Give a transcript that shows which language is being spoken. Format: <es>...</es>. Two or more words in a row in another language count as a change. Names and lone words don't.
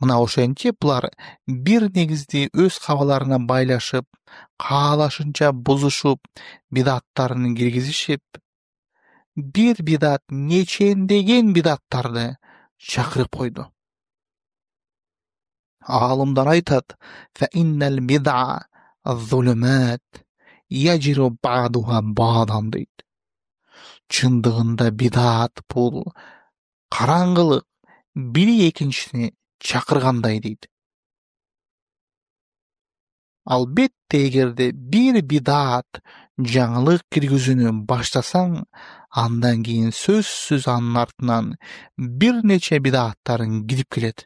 <ky>Мына ошентип булар бир негизди өз кабаларына байлашып, каалашынча бузушуп, бидаттарын киргизишип, бир бидат нечендеген бидаттарды чакырып койду. Алымдар айтат:</ky> <ar>"فإن البدع الظلمات يجر بعضها بعضا" дейт.</ar> <ky>Чындыгында бидат бул караңгылык бири экинчисине чакыргандай дейт. Албетте эгерде бир бидат жаңылык киргизүүнү баштасаң, андан кийин сөзсүз анын артынан бир нече бидаттарын кирип келет.</ky>